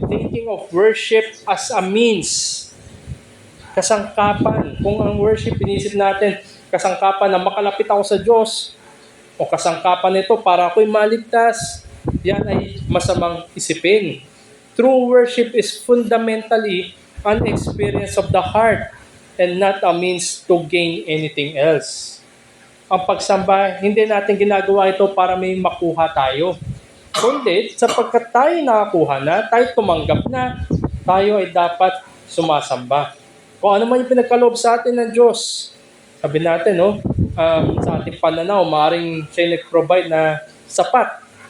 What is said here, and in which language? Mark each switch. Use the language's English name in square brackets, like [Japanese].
[English] Thinking of worship as a means. [Filipino] Kasangkapan. Kung ang worship, inisip natin, kasangkapan na makalapit ako sa Diyos, o kasangkapan nito para ako'y maligtas, yan ay masamang isipin. [English] True worship is fundamentally an experience of the heart and not a means to gain anything else. [Filipino] Ang pagsamba, hindi natin ginagawa ito para may makuha tayo. Kundi, sapagkat tayo nakakuha na, tayo tumanggap na, tayo ay dapat sumasamba. Kung ano man yung pinagkaloob sa atin ng Diyos, sabi natin, sa ating pananaw, maaaring siya nag-provide na sapat.